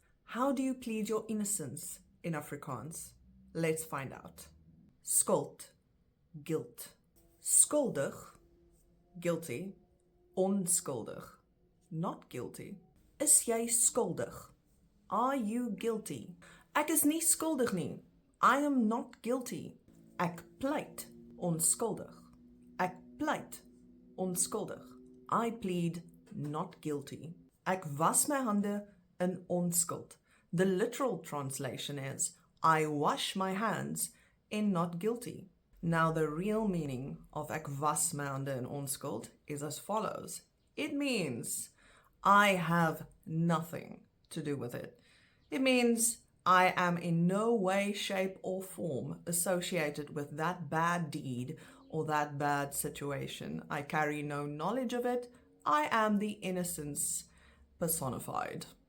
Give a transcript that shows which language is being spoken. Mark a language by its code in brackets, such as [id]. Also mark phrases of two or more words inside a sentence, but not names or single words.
[en] How do you plead your innocence in Afrikaans? Let's find out. [af] Skuld, guilt. Skuldig, guilty. Onskuldig, [en] not guilty. [af] Is jy skuldig? [en] Are you guilty? [af] Ek is nie skuldig nie. [en] I am not guilty. [af] Ek pleit onskuldig. Ek pleit onskuldig. [en] I plead not guilty. [af] Ek was my hande in onskuld. [en] The literal translation is, I wash my hands in not guilty. Now the real meaning of [af] ek was my hande in onskuld [en] is as follows. It means I have nothing to do with it. It means I am in no way, shape, or form associated with that bad deed or that bad situation. I carry no knowledge of it. I am the innocence personified.